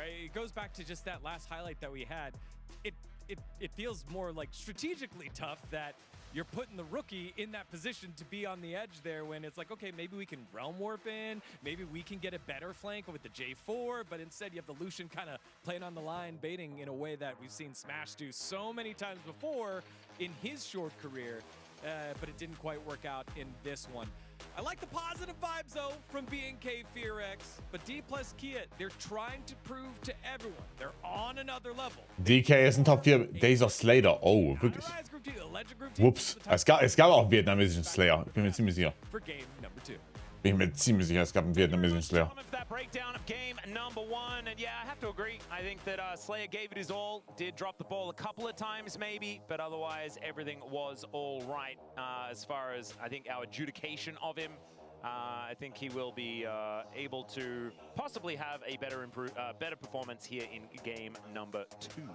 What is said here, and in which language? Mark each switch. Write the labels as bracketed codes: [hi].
[en] It goes back to just that last highlight that we had. It feels more like strategically tough that you're putting the rookie in that position to be on the edge there when it's like, okay, maybe we can realm warp in, maybe we can get a better flank with the J4, but instead you have the Lucian kind of playing on the line, baiting in a way that we've seen Smash do so many times before in his short career, but it didn't quite work out in this one. I like the positive vibes though from BNK FearX, but D plus Kia, they're trying to prove to everyone they're on another level. [de] DK ist ein Top 4. Dieser Slayer. Oh, wirklich. Whoops. Es gab auch einen vietnamesischen Slayer. Ich bin mir ziemlich sicher. [en] For game number 2. [de] Bin mir ziemlich sicher, es gab einen vietnamesischen Slayer. [en] That breakdown of game number 1, and yeah, I have to agree. I think that Slayer gave it his all, did drop the ball a couple of times maybe, but otherwise everything was all right as far as I think our adjudication of him. I think he will be able to possibly have a better performance here in game number 2.